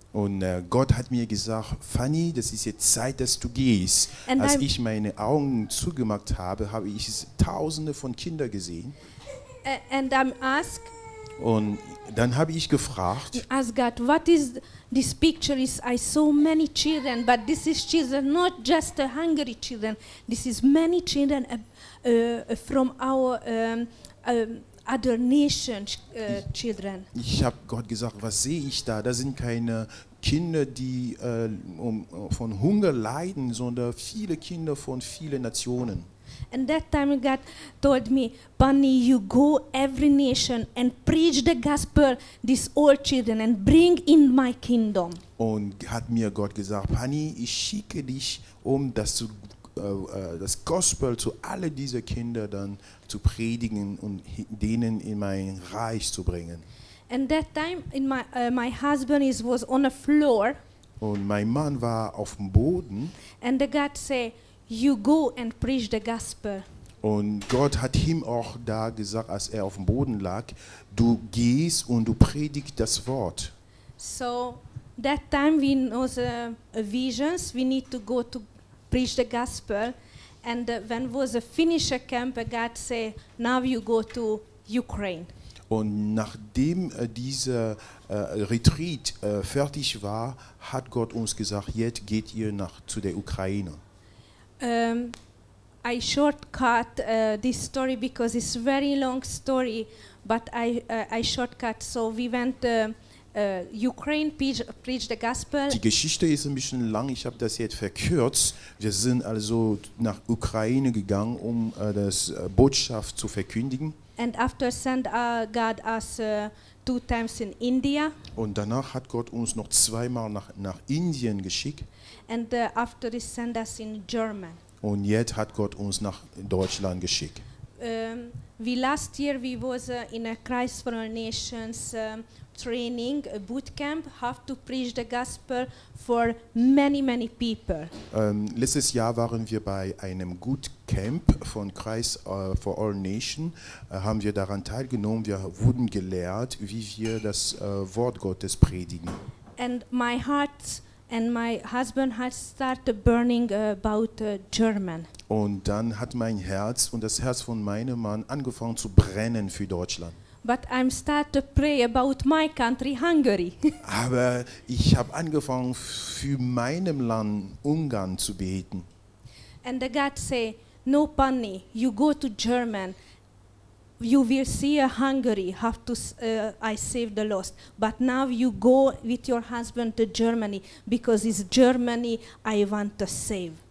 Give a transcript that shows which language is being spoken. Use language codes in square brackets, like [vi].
[de] Und Gott hat mir gesagt, Fanny, das ist jetzt Zeit, dass du gehst. [en] And [de] Als [en] I- [de] ich meine Augen zugemacht habe, habe ich Tausende von Kindern gesehen. [en] And I'm asked, [de] Und dann habe ich gefragt, [en] ask God, what is this picture? Is I saw many children, but this is children, not just Hungary children. This is many children from our other nation children. [de] ich habe Gott gesagt, was sehe ich da? Da sind keine Kinder, die von Hunger leiden, sondern viele Kinder von vielen Nationen. [en] And that time God told me, Bunny, you go every nation and preach the gospel these all children and bring in my kingdom. [de] Und hat mir Gott gesagt, Pani, ich schicke dich, um das Gospel zu alle diese Kinder dann zu predigen und denen in mein Reich zu bringen. [en] And that time my husband was on the floor, [de] Und mein Mann war auf dem Boden [en] and the God said, you go and preach the gospel. [de] und Gott hat ihm auch da gesagt, als er auf dem Boden lag, du gehst und du predigst das Wort. [en] So that time we know visions, we need to go to preach the gospel. And when was a finisher camp, God said, now you go to Ukraine. [de] Und nachdem dieser Retreat fertig war, hat Gott uns gesagt, jetzt geht ihr zu der Ukraine. [en] I shortcut this story because it's a very long story, but I shortcut. So we went Ukraine, preach the gospel. [de] Die Geschichte ist ein bisschen lang, ich habe das jetzt verkürzt. Wir sind also nach Ukraine gegangen, um das Botschaft zu verkündigen. [en] And after send God us 2 times in India. [de] Und danach hat Gott uns noch zweimal nach Indien geschickt. [en] And after he sent us in German. [de] Und jetzt hat Gott uns nach Deutschland geschickt. [en] Last year we was in a Christ for All Nations training, a boot camp, have to preach the gospel for many people. [de] Letztes Jahr waren wir bei einem Boot Camp von Christ for All Nations, haben wir daran teilgenommen. Wir wurden gelehrt, wie wir das Wort Gottes predigen. [en] And my heart and my husband had started burning about German. [de] Und dann hat mein Herz und das Herz von meinem Mann angefangen zu brennen für Deutschland. [en] But I'm start to pray about my country, Hungary. [de] Aber ich habe angefangen für meinem Land Ungarn zu beten. [en] And the God say, no, Bunny, you go to German. You will see a Hungary, have to I save the lost. But now you go with your husband to Germany because it's Germany I want to save.